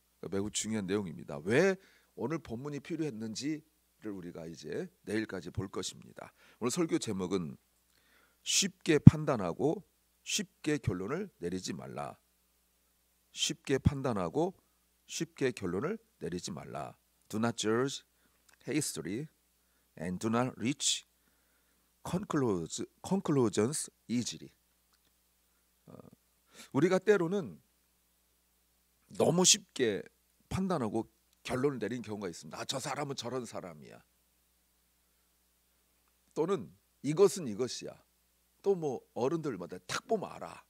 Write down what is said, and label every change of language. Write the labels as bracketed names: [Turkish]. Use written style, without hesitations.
[Korean] 매우 중요한 내용입니다. 왜 오늘 본문이 필요했는지를 우리가 이제 내일까지 볼 것입니다. 오늘 설교 제목은 쉽게 판단하고 쉽게 결론을 내리지 말라. 쉽게 판단하고 쉽게 결론을 내리지 말라. [English] Do not judge hastily and do not reach conclusions easily. [Korean] 우리가 때로는 너무 쉽게 판단하고 결론을 내린 경우가 있습니다. 저 사람은 저런 사람이야. 또는 이것은 이것이야. 또 뭐 어른들마다 딱 보면 알아.